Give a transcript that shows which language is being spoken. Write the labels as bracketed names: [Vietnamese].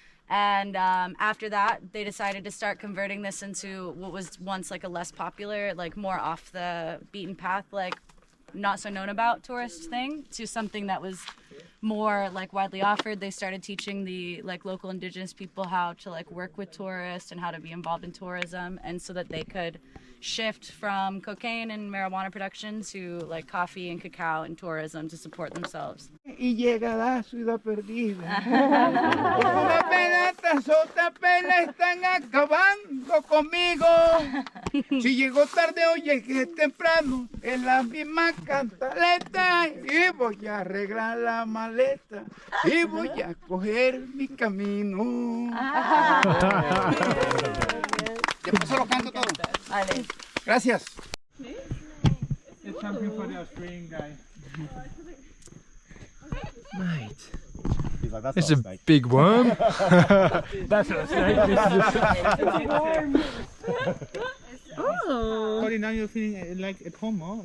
[English] And after that, they decided to start converting this into what was once like a less popular, like more off the beaten path, like not so known about tourist thing, to something that was more like widely offered. They started teaching the like local indigenous people how to like work with tourists and how to be involved in tourism, and so that they could shift from cocaine and marijuana production to like coffee and cacao and tourism to support themselves. [Spanish] Y llega la Ciudad Perdida. Una pena tras otra pena están acabando conmigo. Si llego tarde o llegué temprano, en la misma cantaleta. Y voy a arreglar la maleta y voy a coger mi camino. Después se lo canto todo. Vale. Gracias. [English] It's something for the Australian guy. Mate. It's a big worm. That's a snake. Oh. Cody, now you're feeling like at home, huh?